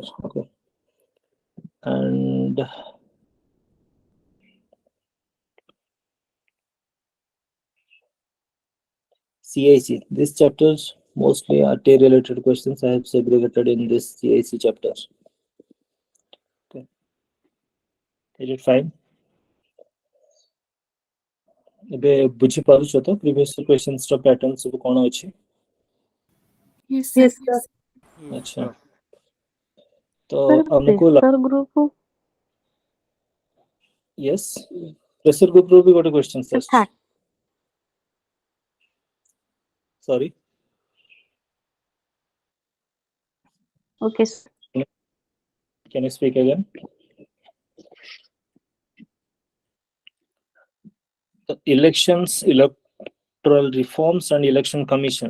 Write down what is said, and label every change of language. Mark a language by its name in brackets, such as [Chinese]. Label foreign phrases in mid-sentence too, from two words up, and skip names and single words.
[English] Okay. And CIC. This chapter mostly RTA related questions I have segregated in this CIC chapter. Okay. Is it fine? [Odia] ଏବେ ବୁଝି ପାରୁଛ ତ [English] previous questions [Odia] ର pattern ସବୁ କଣ ଅଛି? [English] Yes, sir. Yes, sir. [Hindi] अच्छा तो [English] Sir, [Hindi] हमको [English] pressure group yes pressure group [Odia] रो भी ଗୋଟେ question [English] sir, sir. Sorry. Okay, sir. Can you speak again? The elections, electoral reforms, and election commission.